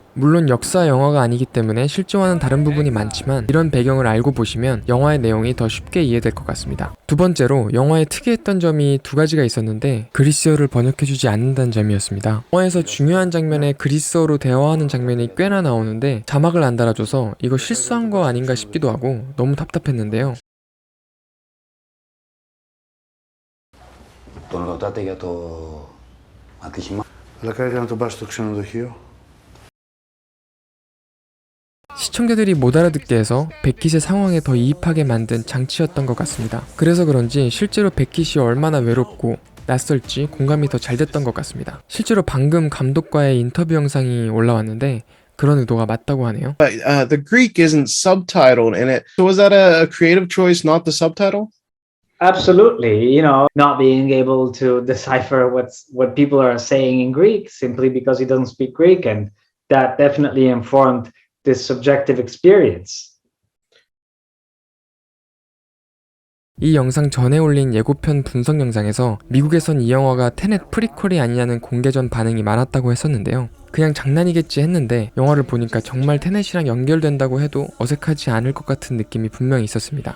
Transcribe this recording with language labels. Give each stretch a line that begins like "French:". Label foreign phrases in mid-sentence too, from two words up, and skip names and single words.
Korean: 물론 역사 영화가 아니기 때문에 실제와는 다른 부분이 많지만 이런 배경을 알고 보시면 영화의 내용이 더 쉽게 이해될 것 같습니다. 두 번째로 영화에 특이했던 점이 두 가지가 있었는데 그리스어를 번역해주지 않는다는 점이었습니다. 영화에서 중요한 장면에 그리스어로 대화하는 장면이 꽤나 나오는데 자막을 안 달아줘서 이거 실수한 거 아닌가 싶기도 하고 너무 답답했는데요.
Greek: Τον ρωτάτε για το ατύχημα. Αλλά καλύτερα να τον πάρει στο ξενοδοχείο.
Korean: 시청자들이 못 알아듣게 해서 백킷의 상황에 더 이입하게 만든 장치였던 것 같습니다. 그래서 그런지 실제로 백킷이 얼마나 외롭고 낯설지 공감이 더 잘 됐던 것 같습니다. 실제로 방금 감독과의 인터뷰 영상이 올라왔는데 그런 의도가 맞다고 하네요.
English: The Greek isn't subtitled in it. So was that a creative choice, not the subtitle? Absolutely, not being able to decipher what people are saying in Greek simply because he doesn't speak Greek, and that definitely informed this subjective experience.
Korean: 이 영상 전에 올린 예고편 분석 영상에서 미국에선 이 영화가 테넷 프리퀄이 아니냐는 공개 전 반응이 많았다고 했었는데요. 그냥 장난이겠지 했는데 영화를 보니까 정말 테넷이랑 연결된다고 해도 어색하지 않을 것 같은 느낌이 분명히 있었습니다.